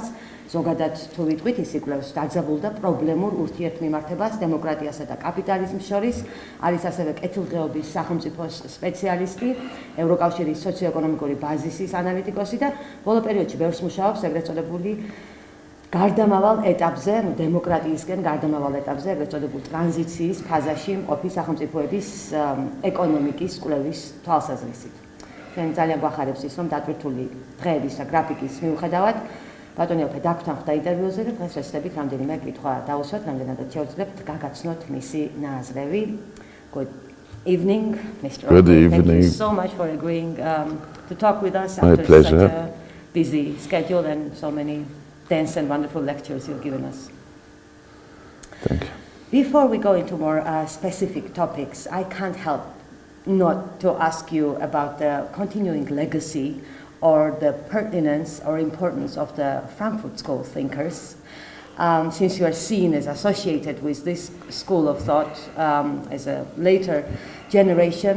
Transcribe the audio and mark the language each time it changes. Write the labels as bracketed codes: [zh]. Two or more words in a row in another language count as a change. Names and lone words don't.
[ka] ზოგადად თუ ვიტყვით, ის იკვლევს დაძაბულ და პრობლემურ ურთიერთმიმართებას დემოკრატიასა და კაპიტალიზმს შორის, არის ასევე კეთილდღეობის სახელმწიფოს სპეციალისტი, ევროკავშირის სოციო-ეკონომიკური ბაზისის ანალიტიკოსი და ბოლო პერიოდში ბევრს მუშაობს ეგრეთ წოდებული გარდამავალ ეტაპზე, დემოკრატიისკენ გარდამავალ ეტაპზე, ეგრეთ წოდებულ ტრანზიციის ფაზაში მყოფი სახელმწიფოების ეკონომიკის კვლევის თვალსაზრისით. ჩვენ ძალიან გვახარებს ის, რომ დატვირთული დღეების და გრაფიკის მიუხედავად ბატონი ოფე დაგვთანხმდა ინტერვიუზე და დღეს ვეცდებით რამდენიმე კითხვა დავუსვათ, რამდენადაც შევძლებთ გაგაცნოთ მისი ნაზრები. [en] Good evening, Mr. Good Offe. evening. Thank you so much for agreeing to talk with us My after pleasure. such a busy schedule and so many dense and wonderful lectures you've given us. Thank you. Before we go into more specific topics, I can't help not to ask you about the continuing legacy or the pertinence or importance of the Frankfurt School thinkers, since you are seen as associated with this school of thought as a later generation.